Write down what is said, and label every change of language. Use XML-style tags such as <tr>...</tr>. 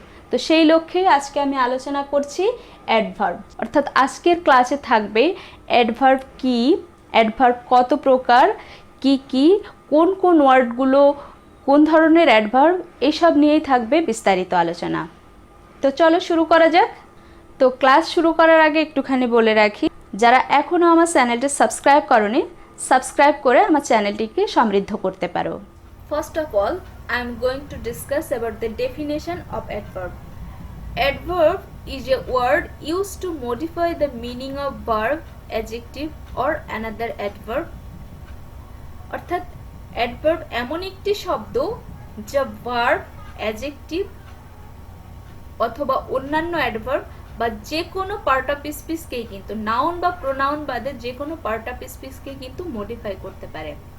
<bn>তো সেই লক্ষ্যে আজকে আমি আলোচনা করছি অ্যাডভার্ব, অর্থাৎ আজকের ক্লাসে থাকবে অ্যাডভার্ব কি, অ্যাডভার্ব কত প্রকার, কি কোন কোন ওয়ার্ডগুলো, কোন ধরনের অ্যাডভার্ব, এইসব নিয়েই থাকবে বিস্তারিত আলোচনা। তো চলো শুরু করা যাক। তো ক্লাস শুরু করার আগে একটুখানি বলে রাখি, যারা এখনও আমার চ্যানেলটি সাবস্ক্রাইব করনি, সাবস্ক্রাইব করে আমার চ্যানেলটিকে সমৃদ্ধ করতে পারো।</bn> <en>First of all, I am going to discuss about the definition of adverb. Adverb is a word used to modify the meaning of verb, adjective or another adverb.</en> <bn>অর্থাৎ adverb এমন একটি শব্দ যা verb, adjective অথবা অন্যান্য adverb বা যে কোনো পার্ট অফ স্পিচকেই কিন্তু নাউন বা প্রোনাউন বাদে যে কোনো পার্ট অফ স্পিচকেই কিন্তু মডিফাই করতে পারে।</bn>